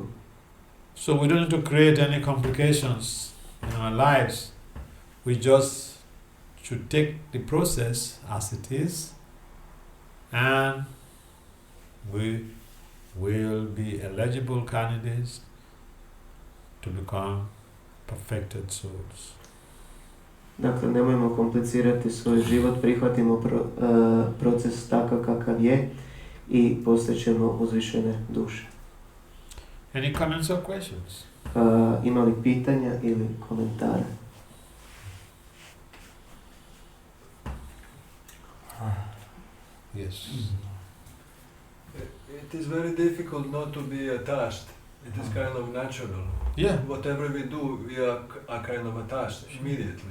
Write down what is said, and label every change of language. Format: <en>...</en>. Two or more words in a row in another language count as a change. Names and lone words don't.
<en>So we don't need to create any complications in our lives. We just should take the process as it is, and we will be eligible candidates to become perfected souls.</en> <hr>Dakle, nemojmo komplicirati svoj život, prihvatimo proces takav kakav je i postaćemo uzvišene duše.</hr> <en>Any comments or questions?</en> <hr>Ima li pitanja ili komentara?</hr> <en>Yes. It is very difficult not to be attached. It is kind of natural. Yeah. Whatever we do, we are kind of attached immediately.</en>